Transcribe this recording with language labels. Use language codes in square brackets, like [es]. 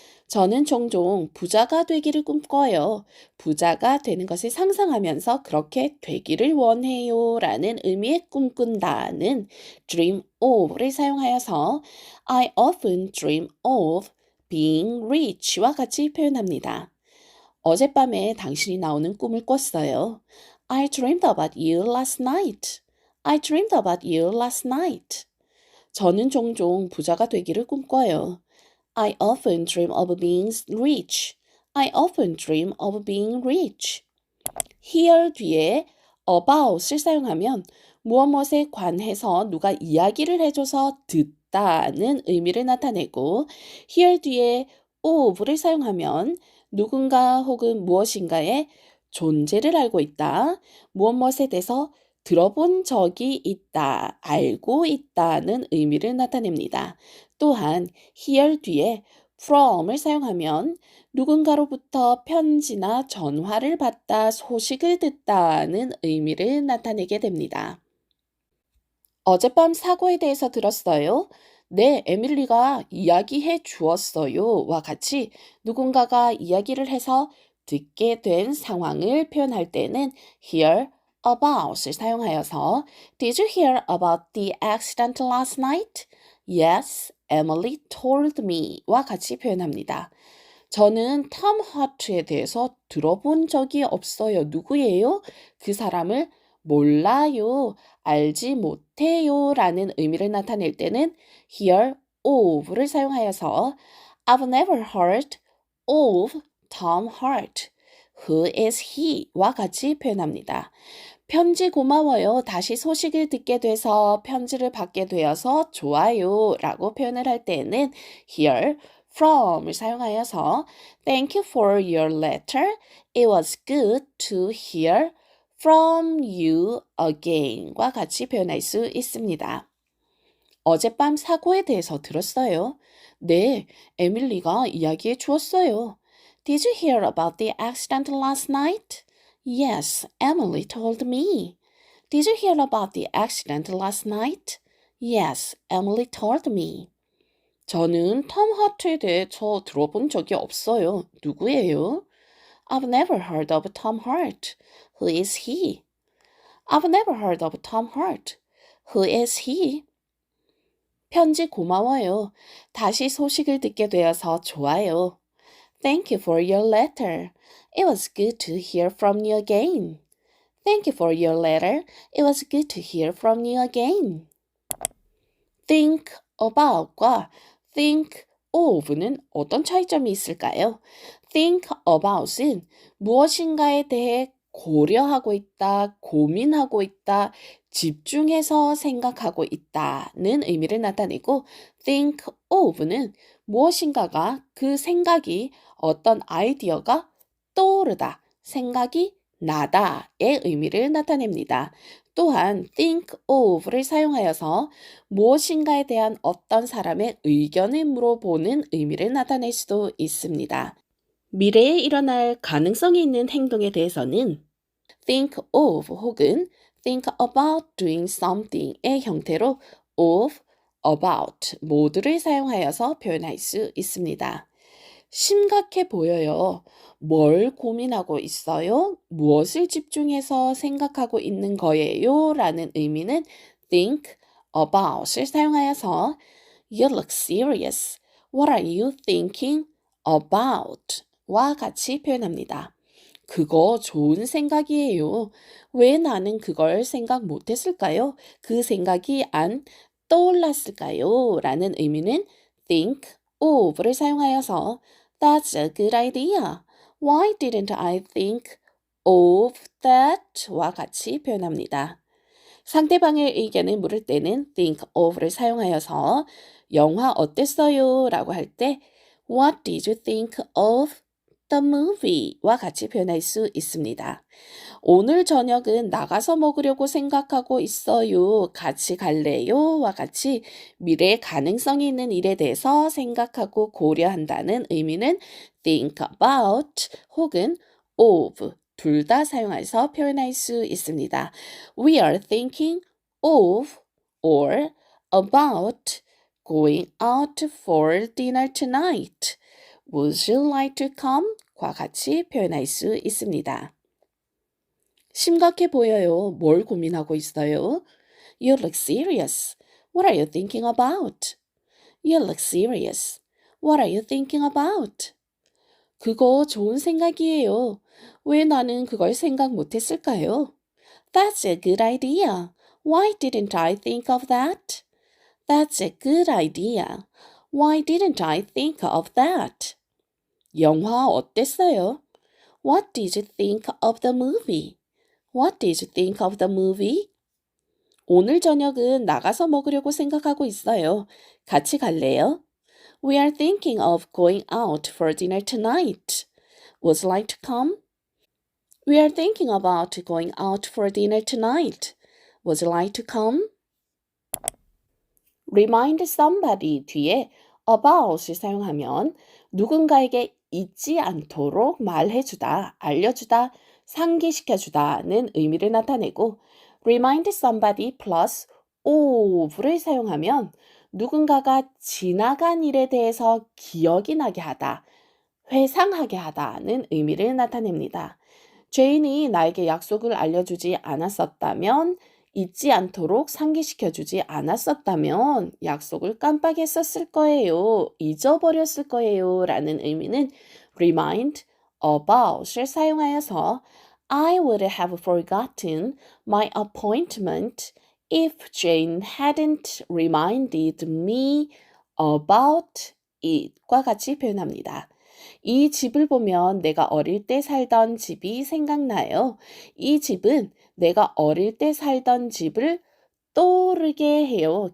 [ko] 저는 종종 부자가 되기를 꿈꿔요. 부자가 되는 것을 상상하면서 그렇게 되기를 원해요 라는 의미의 꿈꾼다는 dream of를 사용하여서 [en] I often dream of being rich [ko] 와 같이 표현합니다. 어젯밤에 당신이 나오는 꿈을 꿨어요. [en] I dreamed about you last night. I dreamed about you last night. [ko] 저는 종종 부자가 되기를 꿈꿔요. [en] I often dream of being rich. I often dream of being rich. [ko] here 뒤에 about을 사용하면 무엇에 관해서 누가 이야기를 해줘서 듣다는 의미를 나타내고 here 뒤에 of를 사용하면 누군가 혹은 무엇인가의 존재를 알고 있다, 무엇에 대해서 들어본 적이 있다, 알고 있다는 의미를 나타냅니다. 또한 here 뒤에 from을 사용하면 누군가로부터 편지나 전화를 받다, 소식을 듣다는 의미를 나타내게 됩니다. 어젯밤 사고에 대해서 들었어요. 네, 에밀리가 이야기해 주었어요. 와 같이 누군가가 이야기를 해서 듣게 된 상황을 표현할 때는 hear about을 사용하여서 [en] Did you hear about the accident last night? Yes, Emily told me [ko] 와 같이 표현합니다. 저는 톰 하트에 대해서 들어본 적이 없어요. 누구예요? 그 사람을 몰라요. 알지 못해요. 라는 의미를 나타낼 때는 hear of를 사용하여서 [en] I've never heard of Tom Hart. Who is he? [ko] 와 같이 표현합니다. 편지 고마워요. 다시 소식을 듣게 돼서 편지를 받게 되어서 좋아요. 라고 표현을 할 때는 hear from을 사용하여서 [en] Thank you for your letter. It was good to hear from you again [ko] 과 같이 표현할 수 있습니다. 어젯밤 사고에 대해서 들었어요. 네, 에밀리가 이야기해 주었어요. [en] Did you hear about the accident last night? Yes, Emily told me. Did you hear about the accident last night? Yes, Emily told me. 저는 톰 하트에 대해서 들어본 적이 없어요. 누구예요? I've never heard of Tom Hart. Who is he? I've never heard of Tom Hart. Who is he? [ko] 편지 고마워요. 다시 소식을 듣게 되어서 좋아요. [en] Thank you for your letter. It was good to hear from you again. Thank you for your letter. It was good to hear from you again. [ko] think about과 think of는 어떤 차이점이 있을까요? think about은 무엇인가에 대해 고려하고 있다, 고민하고 있다, 집중해서 생각하고 있다는 의미를 나타내고 think of는 무엇인가가 그 생각이 어떤 아이디어가 떠오르다, 생각이 나다의 의미를 나타냅니다. 또한 think of를 사용하여서 무엇인가에 대한 어떤 사람의 의견을 물어보는 의미를 나타낼 수도 있습니다. 미래에 일어날 가능성이 있는 행동에 대해서는 think of 혹은 think about doing something의 형태로 of, about 모두를 사용하여서 표현할 수 있습니다. 심각해 보여요. 뭘 고민하고 있어요? 무엇을 집중해서 생각하고 있는 거예요? 라는 의미는 think about을 사용하여서 [en] You look serious. What are you thinking about? [ko] 와 같이 표현합니다. 그거 좋은 생각이에요. 왜 나는 그걸 생각 못했을까요? 그 생각이 안 떠올랐을까요? 라는 의미는 [en] think of [ko] 를 사용하여서 [en] That's a good idea. Why didn't I think of that? [ko] 와 같이 표현합니다. 상대방의 의견을 물을 때는 think of를 사용하여서 영화 어땠어요? 라고 할 때 [en] What did you think of the movie? [ko] 와 같이 표현할 수 있습니다. 오늘 저녁은 나가서 먹으려고 생각하고 있어요. 같이 갈래요? 와 같이 미래의 가능성이 있는 일에 대해서 생각하고 고려한다는 의미는 think about 혹은 of 둘 다 사용해서 표현할 수 있습니다. [en] We are thinking of or about going out for dinner tonight. Would you like to come? [ko] 과 같이 표현할 수 있습니다. 심각해 보여요. 뭘 고민하고 있어요? [en] You look serious. What are you thinking about? You look serious. What are you thinking about? [ko] 그거 좋은 생각이에요. 왜 나는 그걸 생각 못했을까요? [en] That's a good idea. Why didn't I think of that? That's a good idea. Why didn't I think of that? [ko] 영화 어땠어요? [en] What did you think of the movie? What did you think of the movie? [ko] 오늘 저녁은 나가서 먹으려고 생각하고 있어요. 같이 갈래요? [en] We are thinking of going out for dinner tonight. Would you like to come? We are thinking about going out for dinner tonight. Would you like to come? [ko] Remind somebody 뒤에 about을 사용하면 누군가에게 잊지 않도록 말해주다, 알려주다, 상기시켜주다는 의미를 나타내고 remind somebody plus of를 사용하면 누군가가 지나간 일에 대해서 기억이 나게 하다, 회상하게 하다는 의미를 나타냅니다. 죄인이 나에게 약속을 알려주지 않았었다면 잊지 않도록 상기시켜주지 않았었다면 약속을 깜빡했었을 거예요. 잊어버렸을 거예요. 라는 의미는 [en] remind about을 사용하여서 I would have forgotten my appointment if Jane hadn't reminded me about it [ko] 과 같이 표현합니다. 이 집을 보면 내가 어릴 때 살던 집이 생각나요. 이 집은 내가 어릴 때 살던 집을 떠오르게 해요.